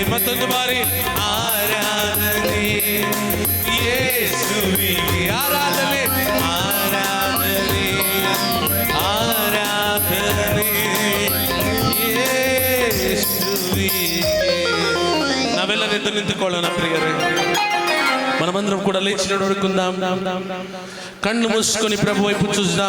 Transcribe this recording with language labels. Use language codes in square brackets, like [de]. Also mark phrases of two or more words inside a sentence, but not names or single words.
[kn] ಮತ್ತೊಂದು ಬಾರಿ ಆರಾಧನೆ ಯೇಸುವಿಗೆ, ಆರಾಧನೆ, ಆರಾಧನೆ, ಆರಾಧನೆ ಯೇಸುವಿಗೆ. ನಾವೆಲ್ಲರೂ ಎದ್ದು ನಿಂತುಕೊಳ್ಳೋಣ ಪ್ರಿಯರೇ. [te] మనమందరం కూడా లేచి నడుచుకుందాం. కళ్ళు మూసుకొని ప్రభు వైపు చూద్దాం.